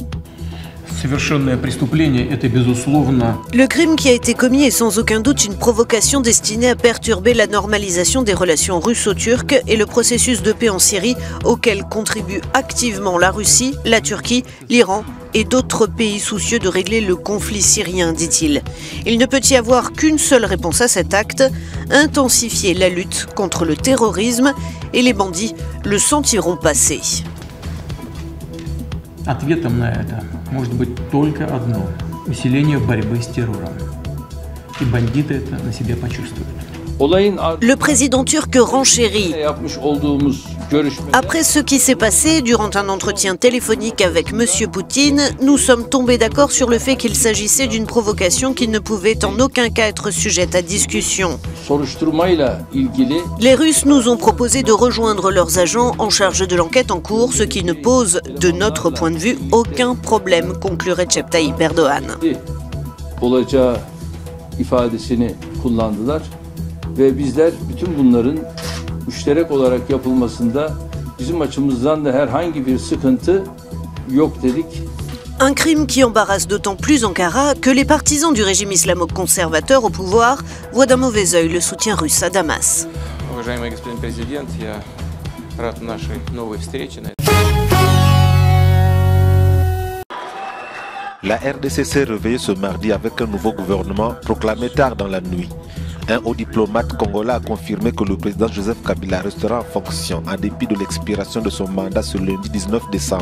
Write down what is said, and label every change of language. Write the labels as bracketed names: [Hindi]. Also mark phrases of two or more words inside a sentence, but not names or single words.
[French] Le crime qui a été commis est sans aucun doute une provocation destinée à perturber la normalisation des relations russo-turques et le processus de paix en Syrie auquel contribuent activement la Russie, la Turquie, l'Iran et d'autres pays soucieux de régler le conflit syrien, dit-il. Il ne peut y avoir qu'une seule réponse à cet acte, intensifier la lutte contre le terrorisme et les bandits le sentiront passer. [Russian] Ответом на это может быть только одно – усиление борьбы с террором. И бандиты это на себе почувствуют. [French] Le président turc renchérit. Après ce qui s'est passé durant un entretien téléphonique avec M. Poutine, nous sommes tombés d'accord sur le fait qu'il s'agissait d'une provocation qui ne pouvait en aucun cas être sujette à discussion. Les Russes nous ont proposé de rejoindre leurs agents en charge de l'enquête en cours, ce qui ne pose, de notre point de vue, aucun problème, conclut Recep Tayyip Erdoğan. [Turkish] Ve bizler bütün bunların müşterek olarak yapılmasında bizim açımızdan da herhangi bir sıkıntı yok dedik. [French] Un crime qui embarrasse d'autant plus Ankara que les partisans du régime islamo-conservateur au pouvoir voient d'un mauvais œil le soutien russe à Damas. [Russian] Уважаемый господин президент, я рад нашей новой встрече. [French] La RDC s'est réveillée ce mardi avec un nouveau gouvernement proclamé tard dans la nuit. Un haut diplomate congolais a confirmé que le président Joseph Kabila restera en fonction en dépit de l'expiration de son mandat ce lundi 19 décembre.